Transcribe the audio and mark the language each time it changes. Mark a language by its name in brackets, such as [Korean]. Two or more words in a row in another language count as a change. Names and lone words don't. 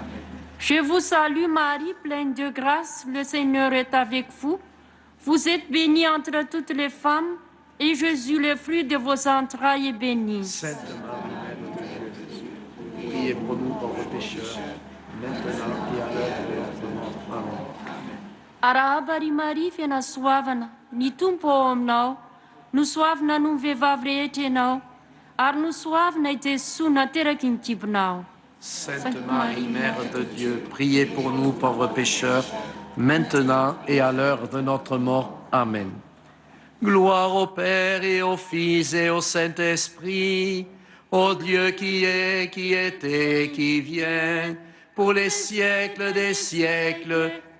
[French] Je vous salue Marie, pleine de grâce, le Seigneur est avec vous. Vous êtes bénie entre toutes les femmes, et Jésus, le fruit de vos entrailles, est béni. Sainte Marie, Mère de Dieu, priez pour nous pauvres pécheurs, maintenant et à l'heure de notre mort. Amen. [Malagasy] Arahaba Maria fiana soavana, ny tompo ao aminao, no soavina no mivehivavy rehetra ianao, ary no soavina Jesy nateraky ny kibonao. [French] Sainte Marie, Mère de Dieu, priez pour nous pauvres pécheurs, maintenant et à l'heure de notre mort. Amen. Gloire au Père et au Fils et au Saint-Esprit, au Dieu qui est, qui était, qui vient, pour les siècles des siècles.